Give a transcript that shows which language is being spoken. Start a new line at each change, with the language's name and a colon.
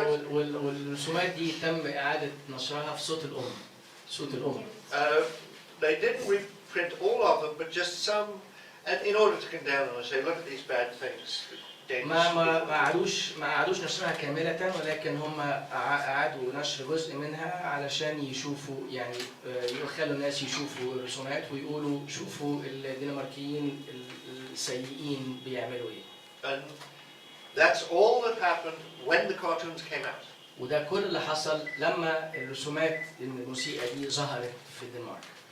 Arabic: والرسومات دي تم إعادة نشرها في صوت الأم.
English: They didn't reprint all of them, but just some, and in order to condemn them and say, look at these bad things.
Arabic: ما عادوش نشرها كاملة، ولكن هم أعادوا نشر جزء منها علشان يشوفوا يعني يخلوا الناس يشوفوا الرسومات ويقولوا شوفوا الدنماركيين السيئين بيعملوا إيه.
English: And that's all that happened when the cartoons came out.
Arabic: وده كل اللي حصل لما الرسومات الموسيقى دي ظهرت في الدنمارك.